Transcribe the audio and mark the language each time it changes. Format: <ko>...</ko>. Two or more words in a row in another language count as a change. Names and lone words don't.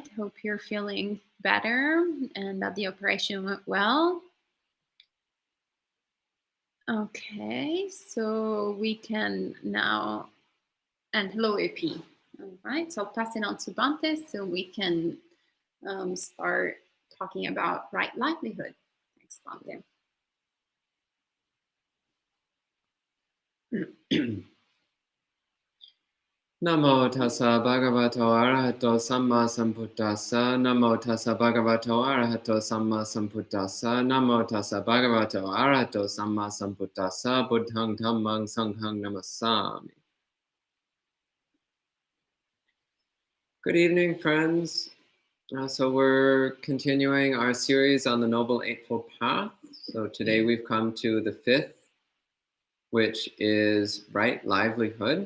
<en>Hope you're feeling better and that the operation went well. Okay, so we can now, and hello AP. All right, so I'll pass it on to Bhante so we can start talking about right livelihood. Thanks, Bhante.</en> <pi>Namo tassa bhagavato arahato samma sambuddhassa. Namo tassa bhagavato arahato samma sambuddhassa. Namo tassa bhagavato arahato samma sambuddhassa. Buddhang dhammang sanghang namassami.</pi> <en>Good evening, friends. So we're continuing our series on the Noble Eightfold Path. So today we've come to the 5th, which is right livelihood.</en>